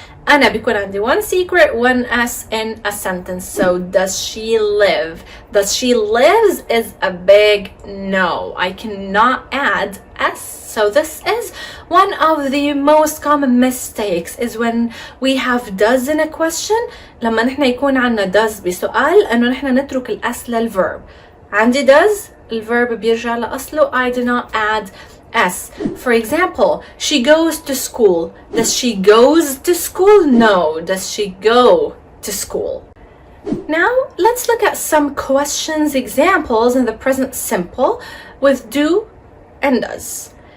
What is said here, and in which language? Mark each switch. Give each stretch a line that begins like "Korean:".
Arabic: أنا بيكون عندي
English: 1 secret 1 S in a sentence. So does she live? Does she lives is a big no. I cannot add S. So this is one of the most common mistakes is when we have does in a question.
Arabic: لما نحن يكون عنا does بسؤال إنه نحن نترك الأس للverb. عندي does, الverb بيرجع لأصله.
English: I do not add S. For example, she goes to school. Does she goes to school? No. Does she go to school? Now, let's look at some questions examples in the present simple with do and does.